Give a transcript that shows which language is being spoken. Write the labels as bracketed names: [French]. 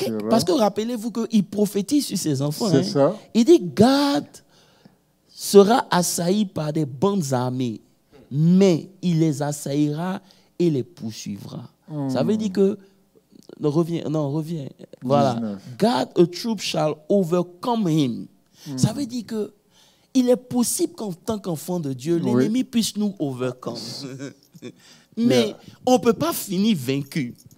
[French] Parce que rappelez-vous qu'il prophétise sur ses enfants. C'est ça. Il dit Gad sera assailli par des bandes armées, mais il les assaillira et les poursuivra. Ça veut dire que... reviens. Voilà. 19. [English] God, a troop shall overcome him. [French] Ça veut dire que il est possible qu'en tant qu'enfant de Dieu, l'ennemi puisse nous overcome. Mais on ne peut pas finir vaincu.